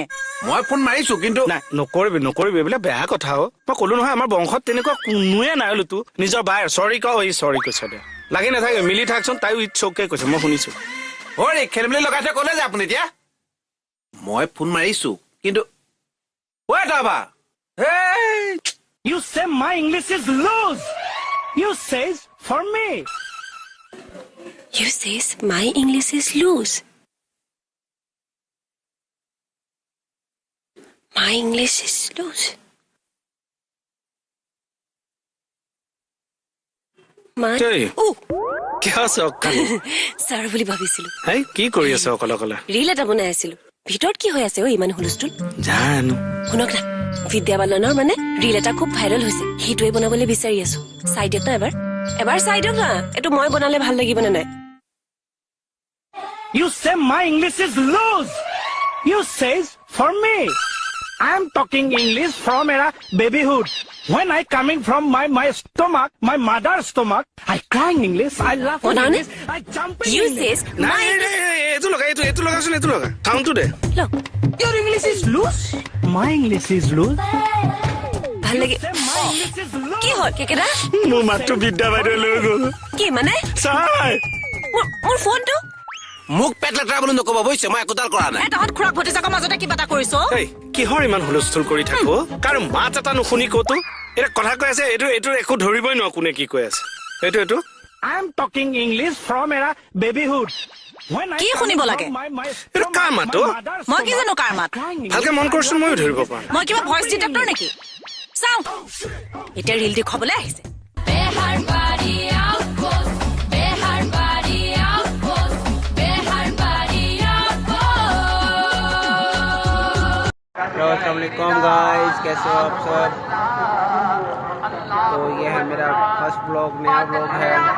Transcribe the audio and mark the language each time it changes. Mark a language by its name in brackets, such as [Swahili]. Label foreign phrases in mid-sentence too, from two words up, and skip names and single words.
[Assamese] মই ফোন মাৰিছো কিন্তু নাই, নকৰিবি এইবিলাক বেয়া কথা। মই কলো নহয় আমাৰ বংশত তেনেকুৱা কোনোৱে নাই লুতু। নিজৰ বাই চৰি ক, চৰি কৈছ দে। লাগি নাথাকে, মিলি থাকচোন। তাইও [English] it's okay [Assamese] কৈছে, মই শুনিছো। অৰে খেলি মেলি লগাই থৈ ক'লে যে আপুনি এতিয়া? মই ফোন মাৰিছো কিন্তু [English] You say my English is loose. You says for me. You says my English is loose. My English is loose. My [Assamese] কিয় চক খালি? ছাৰ বুলি ভাবিছিলো। হেই কি কৰি আছ অকলে অকলে? ৰীল এটা বনাই আছিলো। ভিতৰত কি হৈ আছে ইমান হুলস্থুল? জানো। শুনক না, বিদ্যা বালনৰ মানে ৰীল এটা খুব ভাইৰেল হৈছে, সেইটোৱে বনাবলৈ বিচাৰি আছো। চাই দিয়ক না এবাৰ চাই দিয়ক না। এইটো মই বনালে ভাল লাগিব নে নাই? [English] You say my English is loose. You says for me. I am talking English from era babyhood. When I coming from my stomach, my mother's stomach, I cry in English, I laugh in English, I jump in You English. says [Assamese] নাই এইটো লগা, এইটো লগাচোন, এইটো লগা। চাউণ্ডটো দে। [English] Your English is loose. My English is loose. [Assamese] ভাল লাগে। [English] Say my English is loose. [Assamese] কি হ'ল কেকেৰা? মোৰ মাতটো বিদ্যা বাইদেউ লৈ গ'ল। কি মানে? চাই মোৰ ফোনটো মোক পেট লেতেৰা বুলি নকব বুজিছে, মই একোটাল কৰা নাই। তহঁত খুৰাক ভতিজাকৰ মাজতে কিবা এটা কৰিছো। কিহৰ ইমান হুলস্থুল কৰি থাকো? কাৰো মাত এটা নুশুনি কতো এটা কথা কৈ আছে। এইটো একো ধৰিবই নোৱাৰো কোনে কি কৈ আছে। এইটো [English] I am talking English from era babyhood. When I [Assamese] কি শুনিব লাগে? এইটো কাৰ মাত? মই কি জানো কাৰ মাত? ভালকে মন কৰচোন, ময়ো ধৰিব পাৰো। মই কিবা [English] voice detector [Assamese] নেকি? চাওঁ এতিয়া ৰীল দেখুৱাবলৈ আহিছে। [Hindi] अस्सलामुअलैकुम गाइस, कैसे हो आप सब? तो ये है मेरा [English] first blog, [Hindi] नया ब्लॉग है।